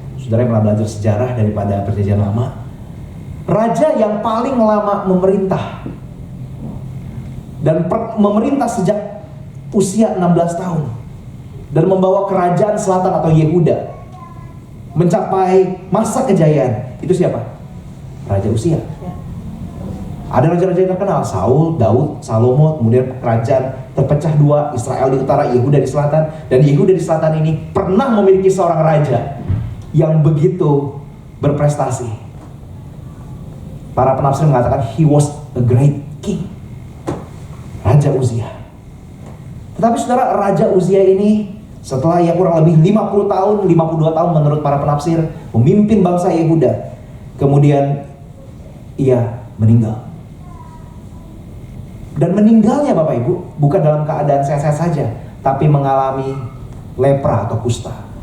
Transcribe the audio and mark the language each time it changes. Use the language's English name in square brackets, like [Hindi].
[Indonesian] Saudara yang pernah belajar sejarah daripada Perjanjian Lama, raja yang paling lama memerintah dan memerintah sejak usia 16 tahun dan membawa kerajaan selatan atau Yehuda mencapai masa kejayaan, itu siapa? Raja Uzia. Ada raja-raja yang terkenal, Saul, Daud, Salomo, kemudian kerajaan terpecah dua, Israel di utara, Yehuda di selatan. Dan Yehuda di selatan ini pernah memiliki seorang raja yang begitu berprestasi. Para penafsir mengatakan [English] he was a great king, [Indonesian] Raja Uzia. Tetapi saudara, Raja Uzia ini setelah ia kurang lebih 50 tahun, 52 tahun menurut para penafsir memimpin bangsa Yehuda, kemudian ia meninggal. Dan meninggalnya Bapak Ibu bukan dalam keadaan sehat-sehat saja, tapi mengalami lepra atau kusta.